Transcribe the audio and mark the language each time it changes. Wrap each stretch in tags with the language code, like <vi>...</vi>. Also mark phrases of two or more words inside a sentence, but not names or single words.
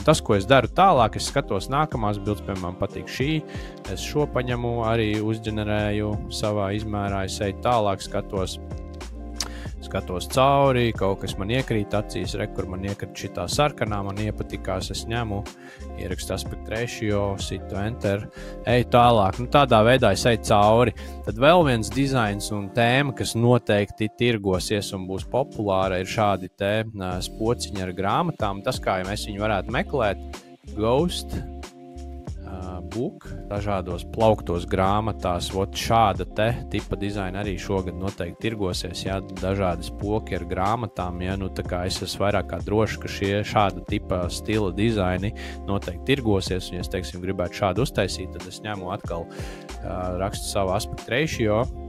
<lv>Tas, ko es daru tālāk, es skatos nākamās bildes, piemēram, patīk šī, es šo paņemu, arī uzģenerēju savā izmērā, es eju tālāk, skatos cauri, kaut kas man iekrīt acīs, kur man iekrīt šitā sarkanā, man iepatikās, es ņemu, ierakstu</lv> <en>aspect ratio,</en> <lv>situ enter, eju tālāk. Nu, tādā veidā es eju cauri. Tad vēl viens dizains un tēma, kas noteikti tirgosies un būs populāra, ir šādi te pociņi ar grāmatām. Tas, kā mēs viņu varētu meklēt, Ghost book, dažādos plauktos grāmatās, šāda te tipa dizaina arī šogad noteikti tirgosies, jā, dažādi spoki ar grāmatām, jā, nu tā kā es esmu vairāk kā droši, ka šāda tipa stila dizaini noteikti tirgosies, un ja es, teiksim, gribētu šādu uztaisīt, tad es ņemu atkal, rakstu savu</lv> <en>aspect ratio,</en>